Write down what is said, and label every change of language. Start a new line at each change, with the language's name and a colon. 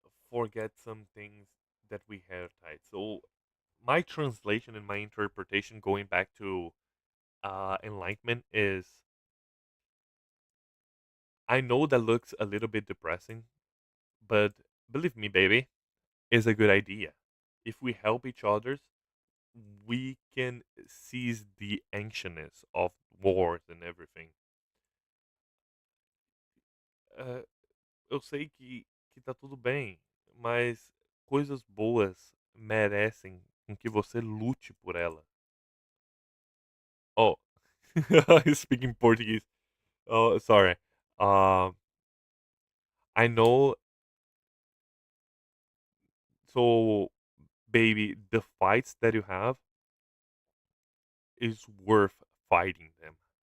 English: Forget some things that we have tight. So my translation and my interpretation going back to enlightenment is, I know that looks a little bit depressing, but believe me, baby, is a good idea. If we help each other, we can seize the anxiousness of wars and everything.
Portuguese: Eu sei que tá tudo bem, mas coisas boas merecem com que você lute por ela.
English: Oh, speaking Portuguese. Oh, sorry. Uh, I know. So, baby, the fights that you have is worth fighting them.